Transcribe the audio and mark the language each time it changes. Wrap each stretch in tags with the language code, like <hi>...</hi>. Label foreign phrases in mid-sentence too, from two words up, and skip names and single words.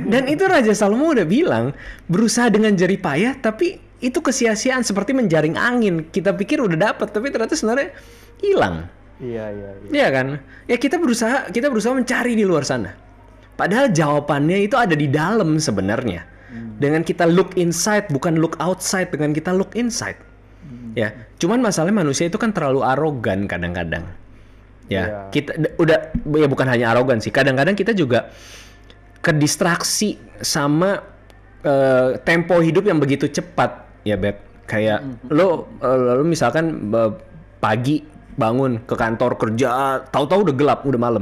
<id>Dan itu Raja Salomo udah bilang, berusaha dengan jerih payah, tapi itu kesia-siaan seperti menjaring angin. Kita pikir udah dapet, tapi ternyata sebenarnya hilang. Iya, iya, iya. Iya kan? Ya kita berusaha mencari di luar sana. Padahal jawabannya itu ada di dalam sebenarnya. Dengan kita</id> <en>look inside,</en> <id>bukan</id> <en>look outside,</en> <id>dengan kita</id> <en>look inside.</en> <id>Ya, cuman masalahnya manusia itu kan terlalu arogan kadang-kadang. Ya, Iya. kita udah ya bukan hanya arogan sih. Kadang-kadang kita juga kedistraksi sama tempo hidup yang begitu cepat, ya Beb. Kayak lo misalkan pagi bangun ke kantor kerja, tahu-tahu udah gelap, udah malam.</id>